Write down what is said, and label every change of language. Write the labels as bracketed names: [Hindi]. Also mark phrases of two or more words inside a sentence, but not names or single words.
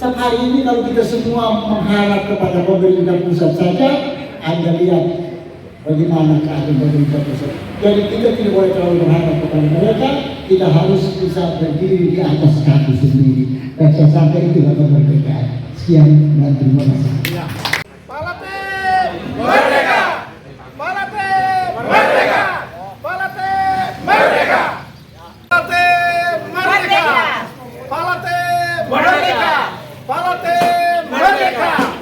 [Indonesian] Sampai hari ini kalau kita semua mengharap kepada pemerintah pusat saja, Anda lihat bagaimana keadaan pemerintah pusat. Jadi kita tidak boleh terlalu berharap kepada mereka, kita harus bisa berdiri di atas kaki sendiri. Dan saya sampai itulah kemerdekaan. Sekian dan terima kasih. Palate merdeka! Palate merdeka! Palate merdeka! Palate merdeka! Palate merdeka! Palate merdeka!